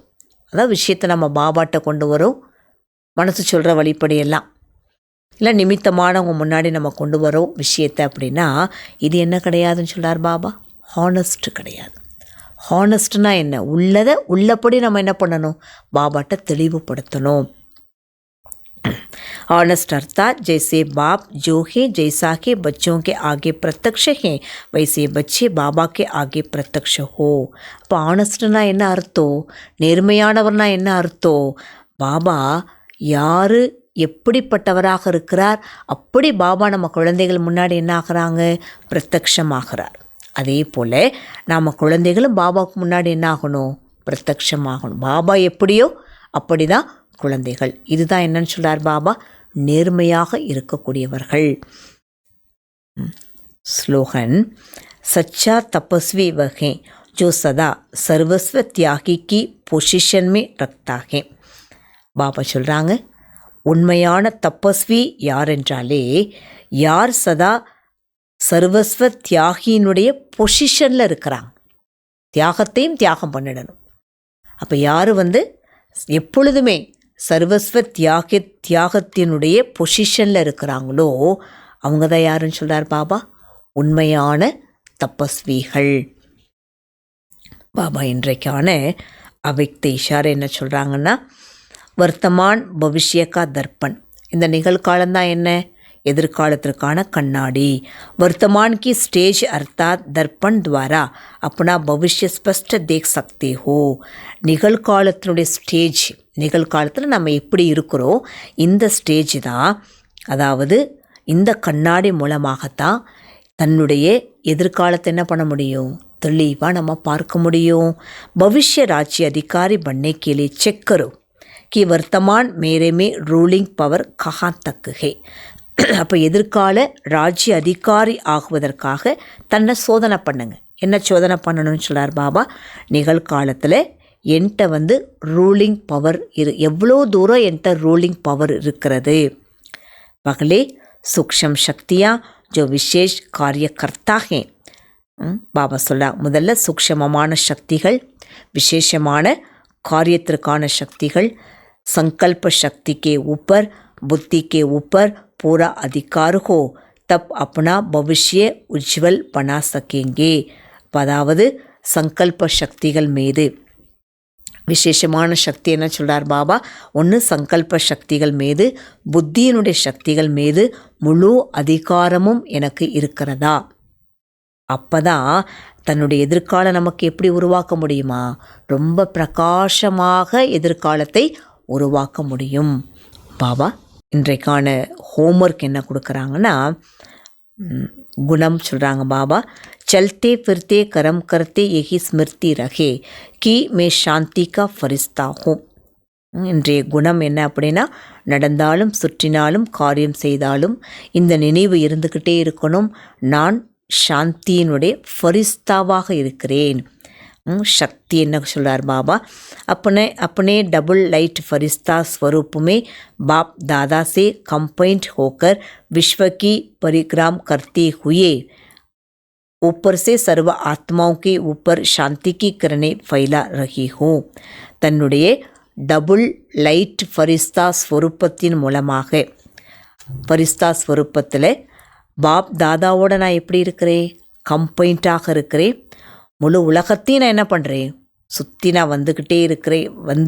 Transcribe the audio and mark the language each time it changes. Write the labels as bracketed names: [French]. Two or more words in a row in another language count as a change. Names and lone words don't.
[Tamil] அதாவது விஷயத்தை நம்ம பாபாட்ட கொண்டு வரோம், மனசு சொல்கிற வழிப்படியெல்லாம், இல்லை நிமித்தமானவங்க முன்னாடி நம்ம கொண்டு வரோம் விஷயத்தை. அப்படின்னா இது என்ன கிடையாதுன்னு சொல்கிறார் பாபா, ஹானஸ்ட் கிடையாது. ஹானஸ்ட்னா என்ன, உள்ளதை உள்ளபடி நம்ம என்ன பண்ணணும், பாபாட்ட தெளிவுபடுத்தணும். [Hindi] ऑनेस्ट अर्थात जैसे बाप जो है जैसा के बच्चों के आगे प्रत्यक्ष हैं वैसे बच्चे बाबा के आगे प्रत्यक्ष हो. [Tamil] அப்போ ஆனஸ்ட்னா என்ன அர்த்தம், நேர்மையானவர்னா என்ன அர்த்தம், பாபா யார் எப்படிப்பட்டவராக இருக்கிறார் அப்படி பாபா நம்ம குழந்தைகள் முன்னாடி என்ன ஆகிறாங்க, பிரத்யக்ஷமாகிறார். அதே போல் நம்ம குழந்தைகளும் பாபாவுக்கு முன்னாடி என்ன ஆகணும், பிரத்யக்ஷமாகணும். பாபா எப்படியோ அப்படி தான் குழந்தைகள். இதுதான் என்னன்னு சொல்கிறார் பாபா, நேர்மையாக இருக்கக்கூடியவர்கள். [Hindi] ஸ்லோகன் सच्चा तपस्वी वह है जो सदा सर्वस्व त्यागी की पोजीशन में रखता है. [Tamil] பாபா சொல்கிறாங்க, உண்மையான தபஸ்வி யார் என்றாலே யார் சதா சர்வஸ்வ தியாகியினுடைய பொசிஷனில் இருக்கிறாங்க, தியாகத்தையும் தியாகம் பண்ணிடணும். அப்போ யார் எப்பொழுதுமே சர்வஸ்வ தியாகத்தினுடைய பொசிஷனில் இருக்கிறாங்களோ அவங்க தான் யாருன்னு சொல்கிறார் பாபா, உண்மையான தபஸ்விகள். பாபா இன்றைக்கான அவ்யக்த இஷாரை என்ன சொல்கிறாங்கன்னா, [Hindi] वर्तमान भविष्यका दर्पण. [Tamil] இந்த நிகழ்காலம்தான் என்ன, எதிர்காலத்திற்கான கண்ணாடி. [Hindi] वर्तमान की स्टेज अर्थात दर्पण द्वारा अपना भविष्य स्पष्ट देख सकते हो. [Tamil] நிகழ்காலத்தினுடைய ஸ்டேஜ், நிகழ்காலத்தில் நம்ம எப்படி இருக்கிறோம் இந்த ஸ்டேஜ் தான், அதாவது இந்த கண்ணாடி மூலமாகத்தான் தன்னுடைய எதிர்காலத்தை என்ன பண்ண முடியும், தெளிவாக நம்ம பார்க்க முடியும். [Hindi] भविष्य राज्य अधिकारी बनने के लिए चेक करो कि वर्तमान मेरे में [English] ruling power [Hindi] कहाँ तक है. [Tamil] அப்போ எதிர்கால ராஜ்ய அதிகாரி ஆகுவதற்காக தன்னை சோதனை பண்ணுங்க. என்ன சோதனை பண்ணணும்னு சொல்கிறார் பாபா, நிகழ்காலத்தில் என்கிட்ட [English] ruling power [Tamil] எவ்வளோ தூரம் என்கிட்ட [English] ruling power [Tamil] இருக்கிறது. [Hindi] पहले सूक्ष्म शक्तियाँ जो विशेष कार्य करता है. [Tamil] பாபா சொல்ல முதல்ல சூக்ஷ்மமான சக்திகள், விசேஷமான காரியத்திற்கான சக்திகள், [Hindi] संकल्प शक्ति के ऊपर बुद्धि के ऊपर पूरा अधिकार हो तब अपना भविष्य उज्जवल बना सकेंगे. [Tamil] அதாவது சங்கல்ப சக்திகள் மீது விசேஷமான சக்தி என்ன சொல்கிறார் பாபா, ஒன்று சங்கல்ப சக்திகள் மீது, புத்தியினுடைய சக்திகள் மீது முழு அதிகாரமும் எனக்கு இருக்கிறதா. அப்போ தான் தன்னுடைய எதிர்காலம் நமக்கு எப்படி உருவாக்க முடியுமா, ரொம்ப பிரகாசமாக எதிர்காலத்தை உருவாக்க முடியும். பாபா இன்றைக்கான ஹோம்ஒர்க் என்ன கொடுக்குறாங்கன்னா, குணம் சொல்கிறாங்க பாபா, [Hindi] चलते फिरते कर्म करते यही स्मृति रहे कि मैं शांति का फरिश्ता हूँ. [Tamil] இன்றைய குணம் என்ன அப்படின்னா, நடந்தாலும் சுற்றினாலும் காரியம் செய்தாலும் இந்த நினைவு இருந்துக்கிட்டே இருக்கணும், நான் சாந்தியினுடைய ஃபரிஸ்தாவாக இருக்கிறேன். शक्ति என்ன சொல்கிறார் பாபா, [Hindi] अपने [English] double light [Hindi] फरिश्ता स्वरूप में बाप दादा से कंपाइंड होकर विश्व की परिक्रमा करते हुए ऊपर से सर्व आत्माओं के ऊपर शांति की किरणें फैला रही हूँ. [Tamil] தன்னுடைய [English] double light [Tamil] ஃபரிஸ்தா ஸ்வரூபத்தின் மூலமாக, ஃபரிஸ்தா ஸ்வரூபத்தில் பாப் தாதாவோட நான் எப்படி இருக்கிறேன், கம்பைண்டாக இருக்கிறேன். முழு உலகத்தையும் நான் என்ன பண்ணுறேன், சுற்றி நான் வந்துக்கிட்டே இருக்கிறேன்.